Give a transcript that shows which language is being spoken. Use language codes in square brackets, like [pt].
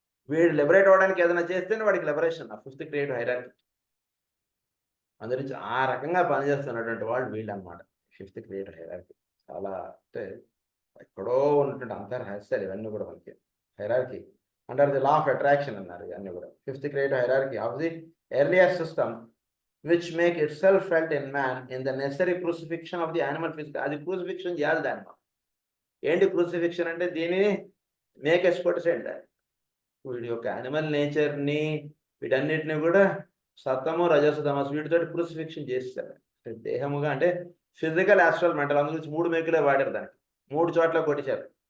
[te] వీడు లిబరేట్ అవ్వడానికి ఏదైనా చేస్తేనే వాడికి లిబరేషన్, ఆ ఫిఫ్త్ క్రియేటివ్ హైరార్కీ. అందురించి ఆ రకంగా పనిచేస్తున్నటువంటి వాళ్ళు వీళ్ళు అనమాట ఫిఫ్త్ క్రియేటివ్ హైరార్కీ. చాలా అంటే ఎక్కడో ఉన్నటువంటి అంతర్రహస్యాలు ఇవన్నీ కూడా మనకి. [en] hierarchy under the law of attraction [te] అన్నారు ఇవన్నీ కూడా. [en] Fifth creative hierarchy of the earlier system which make itself felt in man in the necessary crucifixion of the animal physical. [te] అది క్రూసిఫిక్షన్ చేయాలి దాన్ని. ఏంటి క్రూసిఫిక్షన్ అంటే దీనిని మేక్ ఎక్స్పర్ట్స్ అంటారు. వీడి యొక్క యానిమల్ నేచర్ని వీటన్నిటిని కూడా సత్తము రజస్సు తమస్సు వీటితో క్రూసిఫిక్షన్ చేస్తారు. దేహముగా అంటే ఫిజికల్, ఆస్ట్రల్, మెంటల్. అందుగురించి 3 మేకులే వాడారు దానికి. 3 చోట్ల కొట్టించారు.